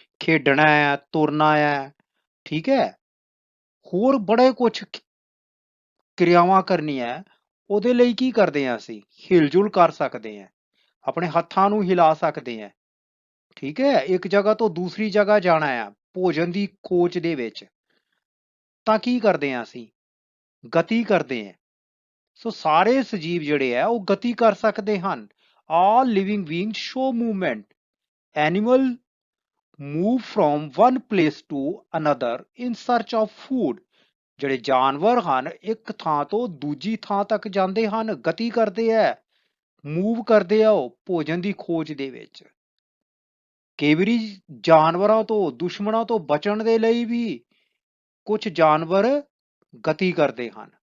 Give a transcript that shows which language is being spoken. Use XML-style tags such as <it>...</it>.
<pa>ਖੇਡਣਾ ਹੈ, ਤੁਰਨਾ ਹੈ, ਠੀਕ ਹੈ, ਹੋਰ ਬੜੇ ਕੁਛ ਕਿਰਿਆਵਾਂ ਕਰਨੀਆਂ, ਉਹਦੇ ਲਈ ਕੀ ਕਰਦੇ ਹਾਂ, ਅਸੀਂ ਹਿਲਜੁਲ ਕਰ ਸਕਦੇ ਹਾਂ, ਆਪਣੇ ਹੱਥਾਂ ਨੂੰ ਹਿਲਾ ਸਕਦੇ ਹਾਂ, ਠੀਕ ਹੈ। ਇੱਕ ਜਗ੍ਹਾ ਤੋਂ ਦੂਸਰੀ ਜਗ੍ਹਾ ਜਾਣਾ ਆ ਭੋਜਨ ਦੀ ਖੋਜ ਦੇ ਵਿੱਚ, ਤਾਂ ਕੀ ਕਰਦੇ ਹਾਂ, ਅਸੀਂ ਗਤੀ ਕਰਦੇ ਹਾਂ। ਸੋ ਸਾਰੇ ਸਜੀਵ ਜਿਹੜੇ ਆ ਉਹ ਗਤੀ ਕਰ ਸਕਦੇ ਹਨ।</pa> <en>All living beings show movement. Animal move from one place to another in search of food.</en> <pa>ਜਿਹੜੇ ਜਾਨਵਰ ਹਨ ਇੱਕ ਥਾਂ ਤੋਂ ਦੂਜੀ ਥਾਂ ਤੱਕ ਜਾਂਦੇ ਹਨ, ਗਤੀ ਕਰਦੇ ਆ, ਮੂਵ ਕਰਦੇ ਆ ਉਹ ਭੋਜਨ ਦੀ ਖੋਜ ਦੇ ਵਿੱਚ। ਕਈ ਵਾਰੀ ਜਾਨਵਰਾਂ ਤੋਂ, ਦੁਸ਼ਮਣਾਂ ਤੋਂ ਬਚਣ ਦੇ ਲਈ ਵੀ ਕੁਝ ਜਾਨਵਰ ਗਤੀ ਕਰਦੇ ਹਨ।</pa>